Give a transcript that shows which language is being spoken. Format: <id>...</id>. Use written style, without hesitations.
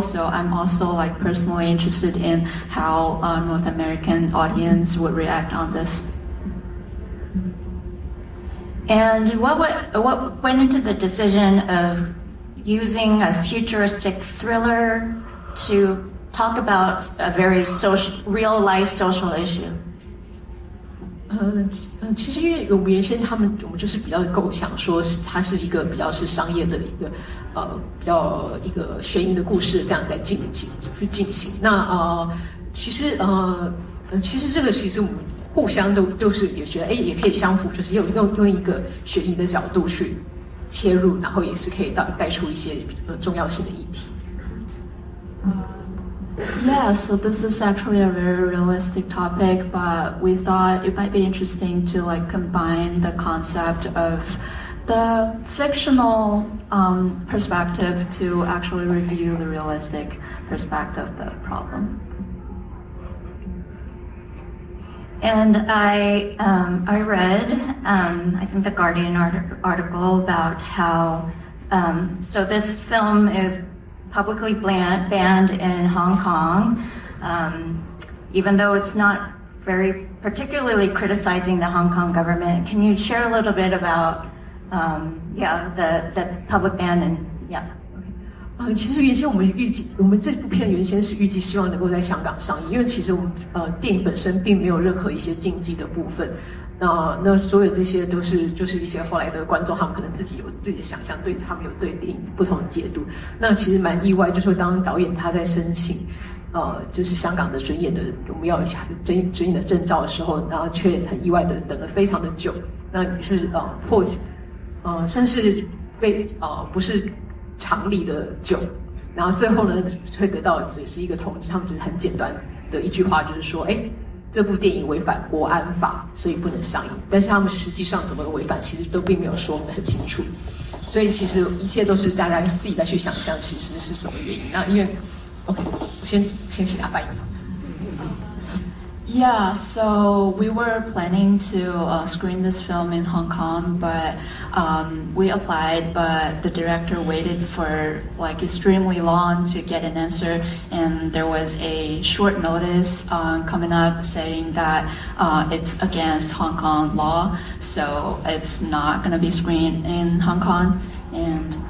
<en>So I'm also like personally interested in how a North American audience would react on this. And what went into the decision of using a futuristic thriller to talk about a very real life social issue?</en> <zh>其实因为有原先他们我们就是比较构想说它是一个比较是商业的一个比较一个悬疑的故事这样在进行。那其实这个其实我们。互相都是也觉得也可以相符，就是用一个悬疑的角度去切入，然后也是可以带出一些重要性的议题。</zh> <en>Yeah, so this is actually a very realistic topic, but we thought it might be interesting to like combine the concept of the fictional perspective to actually review the realistic perspective of the problem. And I read, I think, the Guardian article about how, so this film is publicly banned in Hong Kong, even though it's not very particularly criticizing the Hong Kong government. Can you share a little bit about, the public ban and, yeah.</en> <zh>其实原先我们这部片原先是预计希望能够在香港上映，因为其实我们电影本身并没有任何一些禁忌的部分。那所有这些都是就是一些后来的观众他们可能自己有自己的想象，对他们有对电影不同的解读。那其实蛮意外，就是说当导演他在申请就是香港的准演的我们要准演的证照的时候，然后却很意外的等了非常的久，那于是迫使甚至被不是常理的久，然后最后呢会得到只是一个通知，他们只是很简短的一句话，就是说哎，这部电影违反国安法，所以不能上映。但是他们实际上怎么违反，其实都并没有说得很清楚。所以其实一切都是大家自己再去想象，其实是什么原因。那因为 ，OK， 我先请他翻译。</zh> <en>Yeah, so we were planning to screen this film in Hong Kong, but we applied, but the director waited for like extremely long to get an answer, and there was a short notice coming up saying that it's against Hong Kong law, so it's not going to be screened in Hong Kong, and</en>